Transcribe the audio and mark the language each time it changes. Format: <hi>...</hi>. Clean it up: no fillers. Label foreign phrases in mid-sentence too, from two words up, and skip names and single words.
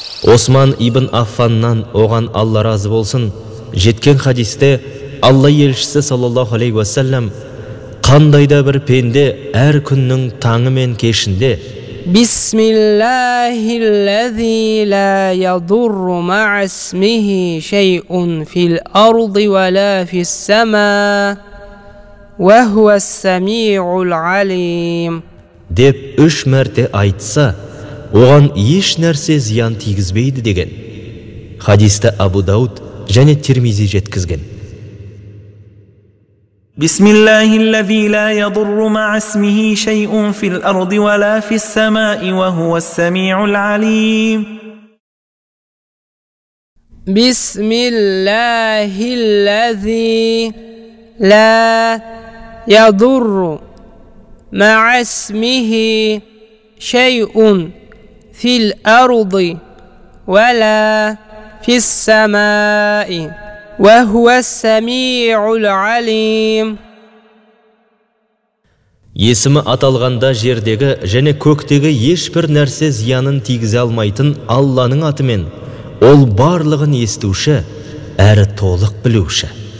<kk>Осман ибн Аффаннан оған Алла разы болсын, жеткен хадисте Алла елшісі</kk> <ar>صلى الله عليه وسلم</ar> <kk>қандайда бір пенде әр күннің таңы мен кешінде</kk> <ar>بسم الله الذي لا يضر مع اسمه شيء في الأرض ولا في السماء وهو السميع العليم</ar> <kk>деп 3 мәрте айтса, оған еш нәрсе зиян тигізбейді деген. Хадисті Абу Дауд және Тирмизи жеткізген.</kk> <ar>بسم الله الذي لا يضر مع اسمه شيء في الأرض ولا في السماء وهو السميع العليم. بسم الله الذي لا يضر مع اسمه شيء في الأرض ولا في السماء وهو السميع العليم.</ar> <kk>Есімі аталғанда жердегі және көктегі ешбір нәрсе зиянын тигізе алмайтын Алланың атымен, ол барлығын естуші, әрі толық білуші.</kk>